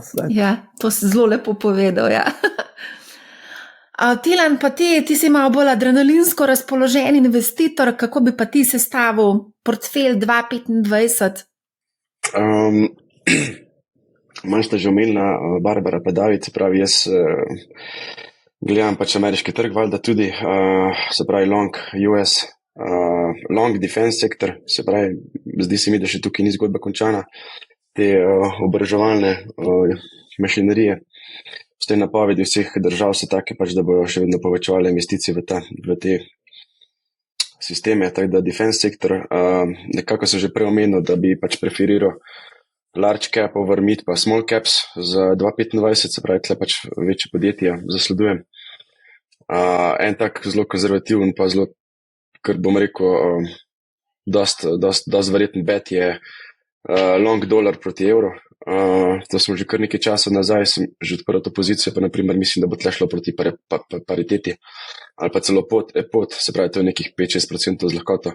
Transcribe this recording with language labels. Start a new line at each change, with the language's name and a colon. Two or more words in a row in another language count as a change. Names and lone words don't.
Slovenian: Ja, to si zelo lepo povedal, ja. Tilen, pa ti si malo bolj adrenalinsko razpoložen investitor, kako bi pa ti sestavil portfelj 2025? Manj sta že omenila Barbara pa David, se pravi, jaz gledam pač ameriški trg, valjda tudi, se pravi
English: long US, long defense
Slovenian: sektor, se pravi, zdi se mi, da še tukaj ni zgodba končana, te oboroževalne mašinerije. S te napovedi vseh držav so take, pač, da bojo še vedno povečevali investicije v te sisteme, tako da defense sektor, nekako sem že prej omenil, da bi pač preferiral
English: large cap over mid
Slovenian: pa
English: small caps
Slovenian: za 2025, se pravi, tle pač večje podjetja zasledujem. En tak zelo konzervativen pa zelo, kar bom rekel, dost verjeten bet je
English: long dollar
Slovenian: proti evro. To smo že kar nekaj časa nazaj, sem že odprl to pozicijo, pa naprimer mislim, da bo tle šlo proti pariteti ali pa celo pod, se pravi, to je nekih 5-6% z lahkoto.